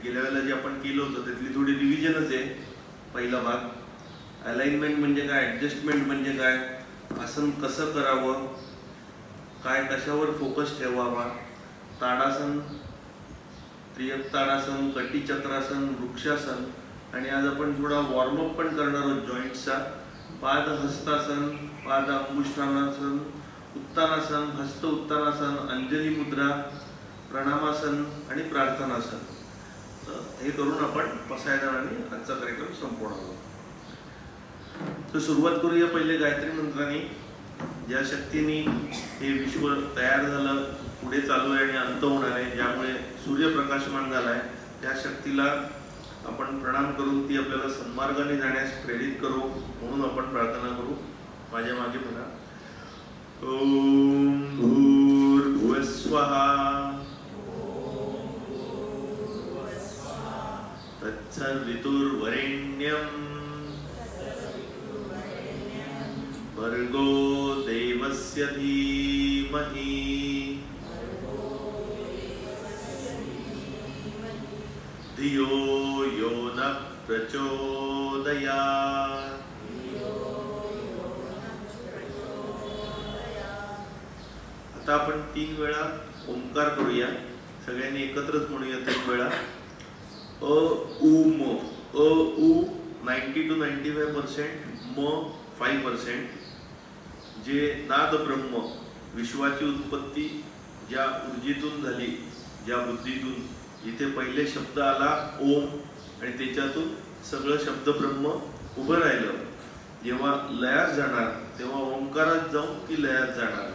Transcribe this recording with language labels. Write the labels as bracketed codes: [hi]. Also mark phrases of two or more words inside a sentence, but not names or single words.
[mr] गेल्या वेळेला जे आपण केलं होतं त्यातली थोडी रिव्हिजनच आहे. पहिला भाग अलाइनमेंट म्हणजे काय, ॲडजस्टमेंट म्हणजे काय, आसन कसं करावं, काय कशावर फोकस ठेवावा, ताडासन, त्रियक ताडासन, कटीचक्रासन, वृक्षासन, आणि आज आपण थोडा वॉर्मअप पण करणार आहोत जॉईंट्सचा. पाद हस्तासन, पाद अंगुष्ठानासन, उत्तानासन, हस्त उत्तानासन, अंजली मुद्रा, प्रणामासन आणि प्रार्थनासन. हे करून आपण पसायदानाने आजचा कार्यक्रम संपवणार आहोत. तर सुरुवात करूया पहिले गायत्री मंत्राने. ज्या शक्तीने हे विश्व तयार झालं, पुढे चालू आहे आणि अंत होणार आहे, ज्यामुळे सूर्य प्रकाशमान झाला आहे, त्या शक्तीला आपण प्रणाम करून ती आपल्याला सन्मार्गाने जाण्यास प्रेरित करू म्हणून आपण प्रार्थना करू. माझ्या मागे म्हणा, [sa] ओम भूर्भुवस्वः तत्सवितुर्वरेण्यं भर्गो देवस्य धीमहि धियो यो न प्रचोदयात्. [mr] आता आपण 3 वेळा ओंकार करूया. सगळ्यांनी एकत्रच म्हणूया 3 वेळा. अ उ म. अ उ 90 to 95%, म 5%. जे नाद ब्रह्म, विश्वाची उत्पत्ती ज्या ऊर्जेतून झाली, ज्या बुद्धीतून, इथे पहिले शब्द आला ओम आणि त्याच्यातून सगळं शब्द ब्रह्म उभं राहिलं. जेव्हा लयात जाणार तेव्हा ओंकारात जाऊन ती लयात जाणार.